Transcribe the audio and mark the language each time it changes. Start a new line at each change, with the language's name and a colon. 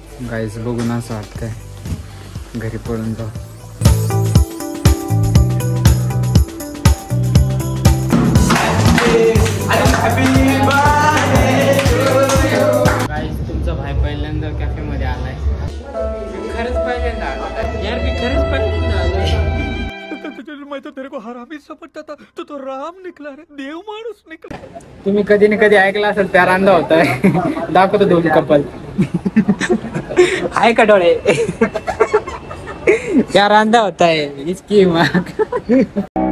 Marathi: Guys बघून असं वाटतंय घरी पळून जाऊ. गाईज तुमचा भाई पहिल्यांदा कॅफे मध्ये आलाय. खरंच पहिल्यांदा यार, मी खरंच पहिल्यांदा आलोय.
Hindi: मैं तो तेरे को हरामी समझता था, तो राम निकला रे,
Marathi: देव माणूस निकला. तुम्ही कधी ना कधी ऐकला असेल
Hindi: प्यार अंधा होता है.
Marathi: दाखवतो दोन कपल आहे का डोळे.
Hindi: प्यार अंधा होता है इसकी माँ.